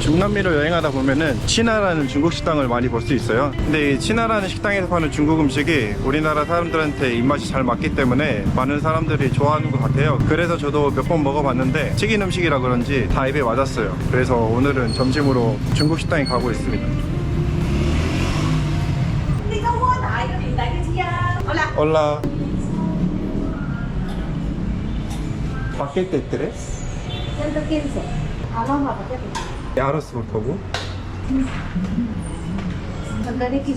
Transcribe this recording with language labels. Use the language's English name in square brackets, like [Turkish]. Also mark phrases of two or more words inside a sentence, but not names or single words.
[Korean] 중남미를 여행하다 보면은 치나라는 중국 식당을 많이 볼 수 있어요. 근데 이 치나라는 식당에서 파는 중국 음식이 우리나라 사람들한테 입맛이 잘 맞기 때문에 많은 사람들이 좋아하는 것 같아요. 그래서 저도 몇 번 먹어봤는데 튀긴 음식이라 그런지 다 입에 맞았어요. 그래서 오늘은 점심으로 중국 식당에 가고 있습니다. [Spanish] Hola. Paquete 3. 115. Vamos a paquete. Arroz, por favor. Paquete quizá.